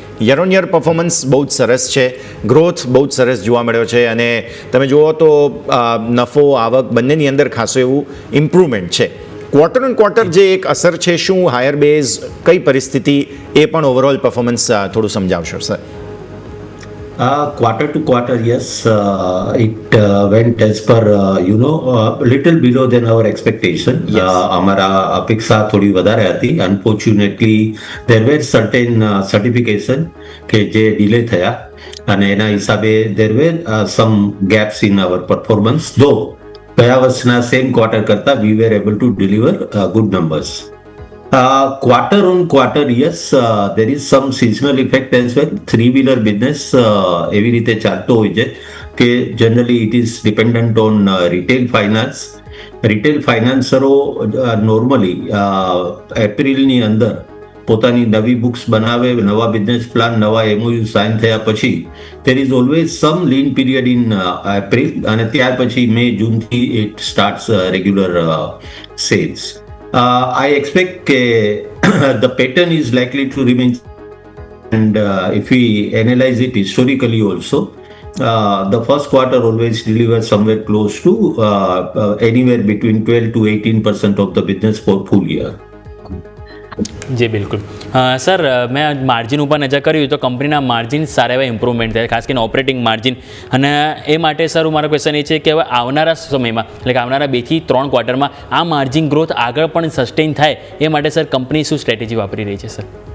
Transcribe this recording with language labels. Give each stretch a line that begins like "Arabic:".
Gujarati: Year on year performance બહુ જ સરસ છે, ગ્રોથ બહુ જ સરસ જોવા મળ્યો છે અને તમે જુઓ તો નફો આવક બંનેની અંદર ખાસું એવું ઇમ્પ્રુવમેન્ટ છે. ક્વાર્ટર ઓન ક્વાર્ટર જે એક અસર છે, શું હાયર બેઝ, કઈ પરિસ્થિતિ, એ પણ ઓવરઓલ પરફોર્મન્સ થોડું સમજાવશો sir?
English: Quarter to quarter, yes, it went as per, little below than our expectation.
Gujarati: અમારા અપેક્ષા થોડી વધારે હતી.
English: Unfortunately, there were certain certification
Gujarati: કે જે ડિલે થયા અને એના હિસાબે
English: there were some gaps in our performance. Though
Gujarati: ગયા વર્ષના સેમ ક્વાર્ટર કરતા
English: we were able to deliver good numbers. Quarter on quarter, yes, there is some seasonal effect as well. Three-wheeler business
Gujarati: એવી રીતે ચાલતો હોય છે કે
English: generally it is dependent on retail finance.
Gujarati: Retail ફાઇનાન્સરો normally એપ્રિલની અંદર પોતાની નવી બુક્સ બનાવે, નવા બિઝનેસ પ્લાન, નવા MOU સાઇન થયા પછી
English: there is always some lean period in April
Gujarati: અને ત્યાર પછી મે જૂનથી
English: it starts regular sales. I expect the pattern is likely to remain, and if we analyze it historically also, the first quarter always delivers somewhere close to anywhere between 12 to 18% of the business for full year.
Gujarati: જી બિલકુલ sir મેં margin ઉપર નજર કર્યું તો કંપનીના margin સારા એવા improvement થયા, ખાસ કરીને ઓપરેટિંગ માર્જિન. અને એ માટે સર મારો ક્વેશ્ચન એ છે કે હવે આવનારા સમયમાં એટલે કે આવનારા 2 થી 3 ક્વાર્ટરમાં આ માર્જિન ગ્રોથ આગળ પણ સસ્ટેન થાય એ માટે સર કંપની શું સ્ટ્રેટેજી વાપરી રહી છે સર?